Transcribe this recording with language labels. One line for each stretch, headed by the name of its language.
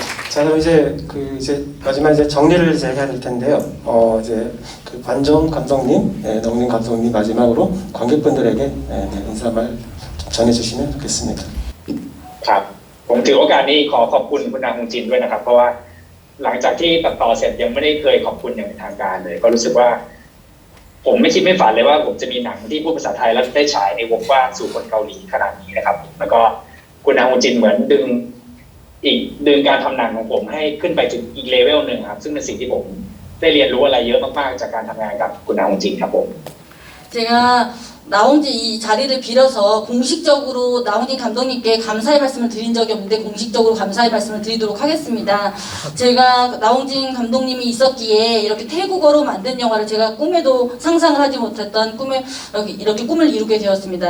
Korean: 자, 그럼 이제 마지막 이제 정리를 이제 해야 될 텐데요. 이제 그 관종 감독님, 농민 감독님 마지막으로 관객분들에게 인사말 좀 전해주시면 좋겠습니다.
Thai: ครับผมถือโอกาสนี้ขอขอบคุณคุณนางฮงจินด้วยนะครับเพราะว่าหลังจากที่ตัดต่อเสร็จยังไม่ได้เคยขอบคุณอย่างเป็นทางการเลยก็รู้สึกว่าผมไม่คิดไม่ฝันเลยว่าผมจะมีหนังที่พูดภาษาไทยแล้วได้ฉายในวงกว้างสู่คนเกาหลีขนาดนี้นะครับแล้วก็คุณนางฮงจินเหมือนดึงการทำหนังของผมให้ขึ้นไปถึงอีกเลเวลหนึ่งครับซึ่งเป็นสิ่งที่ผมได้เรียนรู้อะไรเยอะมากๆจากการทำงานกับคุณนางฮงจินครับผม
Korean: 제가 나홍진 이 자리를 빌어서 공식적으로 나홍진 감독님께 감사의 말씀을 드린 적이 없는데 공식적으로 감사의 말씀을 드리도록 하겠습니다. 제가 나홍진 감독님이 있었기에 이렇게 태국어로 만든 영화를 제가 꿈에도 상상을 하지 못했던 이렇게 꿈을 이루게 되었습니다.